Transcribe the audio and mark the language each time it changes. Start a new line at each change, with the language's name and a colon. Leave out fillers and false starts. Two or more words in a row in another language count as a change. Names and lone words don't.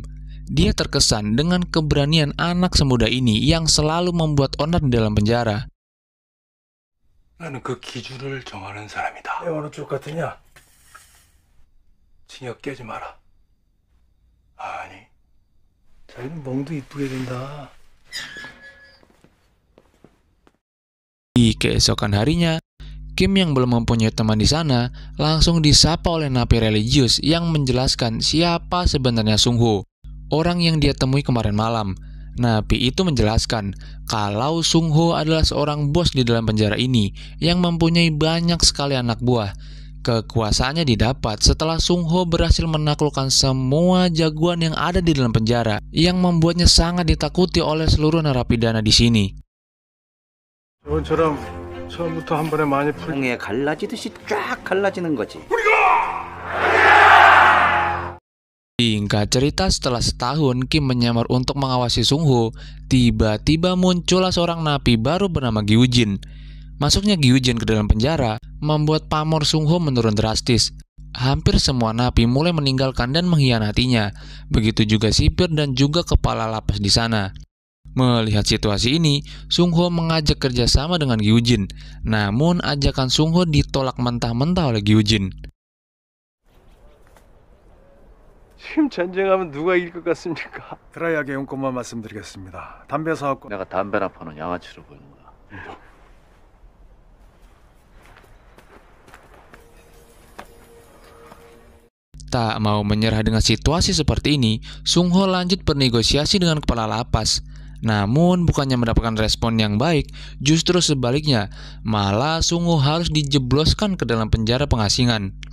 Indonesian: Dia terkesan dengan keberanian anak semuda ini yang selalu membuat onar di dalam penjara.
Korean: 나는 그 기준을 정하는 사람이다. 왜 어느 쪽 같으냐? 징역 깨지 마라. 아니, 자기는 멍도 이쁘게 된다.
Indonesian: Di keesokan harinya, Kim yang belum mempunyai teman di sana langsung disapa oleh napi religius yang menjelaskan siapa sebenarnya Sung Ho, orang yang dia temui kemarin malam. Napi itu menjelaskan kalau Sung Ho adalah seorang bos di dalam penjara ini yang mempunyai banyak sekali anak buah. Kekuasaannya didapat setelah Sung Ho berhasil menaklukkan semua jagoan yang ada di dalam penjara, yang membuatnya sangat ditakuti oleh seluruh narapidana di sini.
Korean: 처음부터 한 번에 많이 풍에 갈라지듯이 쫙 갈라지는 거지.
Indonesian: Singkat cerita, setelah setahun Kim menyamar untuk mengawasi Sung Ho, tiba-tiba muncullah seorang napi baru bernama Gyujin. Masuknya Gyujin ke dalam penjara membuat pamor Sung Ho menurun drastis. Hampir semua napi mulai meninggalkan dan mengkhianatinya. Begitu juga sipir dan juga kepala lapas di sana. Melihat situasi ini, Sung Ho mengajak kerjasama dengan Gyujin. Namun ajakan Sung Ho ditolak mentah-mentah oleh Gyujin.
Korean: 지금 전쟁하면 누가 이길 것 같습니까? 드라이하게 용건만 말씀드리겠습니다. 담배 사업권. 내가 담배나 파는 양아치로 보이는 거야.
Indonesian: Tak mau menyerah dengan situasi seperti ini, Sung Ho lanjut bernegosiasi dengan kepala lapas. Namun bukannya mendapatkan respon yang baik, justru sebaliknya, malah Sung Ho harus dijebloskan ke dalam penjara pengasingan.